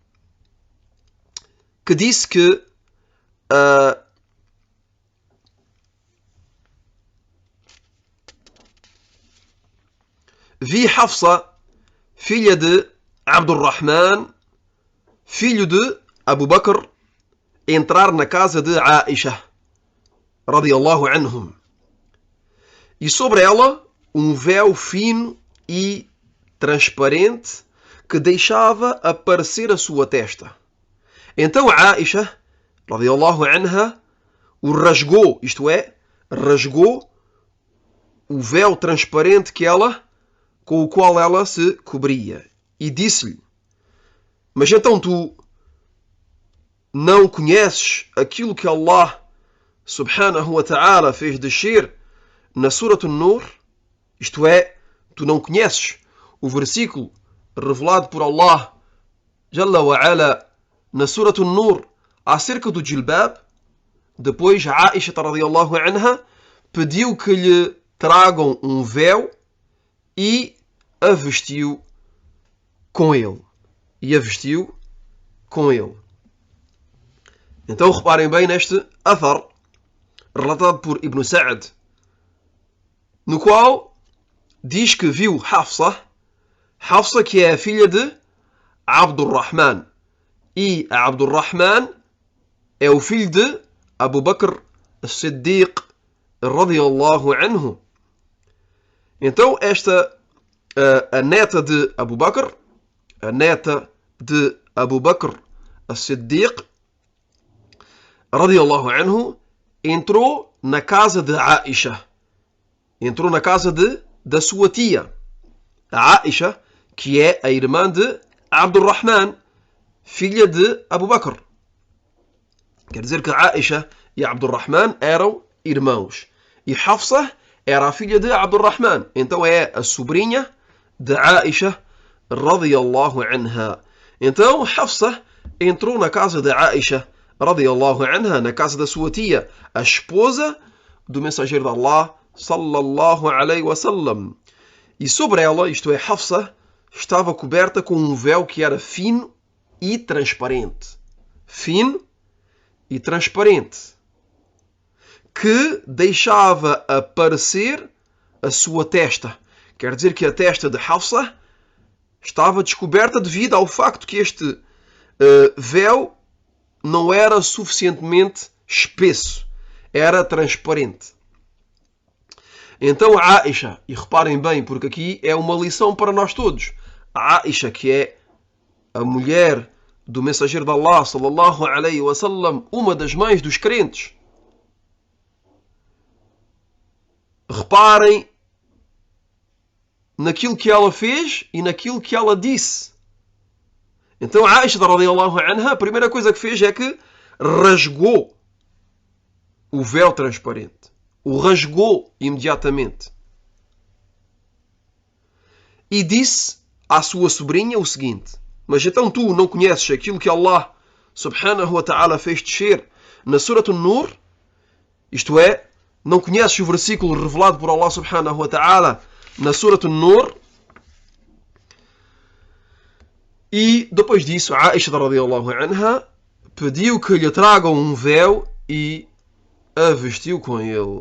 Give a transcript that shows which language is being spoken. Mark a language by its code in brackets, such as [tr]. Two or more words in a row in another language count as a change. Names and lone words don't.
[pt] que disse que vi Hafsa, filha de Abdurrahman, filho de Abu Bakr, entrar na casa de Aisha, [ar] رضي الله عنهم, [pt] e sobre ela um véu fino e transparente que deixava aparecer a sua testa. Então Aisha, [ar] رضي الله عنها, [pt] o rasgou, isto é, rasgou o véu transparente com o qual ela se cobria, e disse-lhe: mas então tu não conheces aquilo que Allah [ar] سبحانه وتعالى [pt] fez descer na Surat An-Nur? Isto é, tu não conheces o versículo revelado por Allah [ar] جل وعلا [pt] na Surat An-Nur acerca do jilbab? Depois Aisha [ar] رضي الله عنها [pt] pediu que lhe tragam um véu e a vestiu com ele. Então reparem bem neste athar relatado por Ibn Sa'd, no qual diz que viu Hafsa, que é a filha de Abdurrahman, e Abdurrahman é o filho de Abu Bakr as-Siddiq [ar] رضي الله عنه. [pt] Então esta a neta de Abu Bakr as-Siddiq [ar] رضي الله عنه [pt] entrou na casa de Aisha, entrou na casa da sua tia, a Aisha, que é a irmã de Abdurrahman, filha de Abu Bakr. Quer dizer que Aisha e Abdurrahman eram irmãos. E Hafsa era a filha de Abdurrahman. Então é a sobrinha de Aisha [ar] رضي الله عنها. [pt] Então Hafsa entrou na casa de Aisha [ar] رضي الله عنها, [pt] na casa da sua tia, a esposa do mensageiro de Allah [ar] صلى الله عليه وسلم. [pt] E sobre ela, isto é, Hafsa, estava coberta com um véu que era fino e transparente. Fino e transparente, que deixava aparecer a sua testa. Quer dizer que a testa de Hafsa estava descoberta devido ao facto que este véu não era suficientemente espesso, era transparente. Então a Aisha, e reparem bem, porque aqui é uma lição para nós todos. A Aisha, que é a mulher do mensageiro de Allah, [ar] صلى الله عليه وسلم, [pt] uma das mães dos crentes. Reparem naquilo que ela fez e naquilo que ela disse. Então a Aisha, [ar] رضي الله عنها, [pt] a primeira coisa que fez é que rasgou o véu transparente. O rasgou imediatamente. E disse à sua sobrinha o seguinte: mas então tu não conheces aquilo que Allah [ar] سبحانه وتعالى [pt] fez descer na Surat An-Nur? Isto é, não conheces o versículo revelado por Allah [ar] سبحانه وتعالى [pt] na Surat An-Nur? E depois disso, Aisha [ar] رضي الله عنها [pt] pediu que lhe tragam um véu e a vestiu com ele.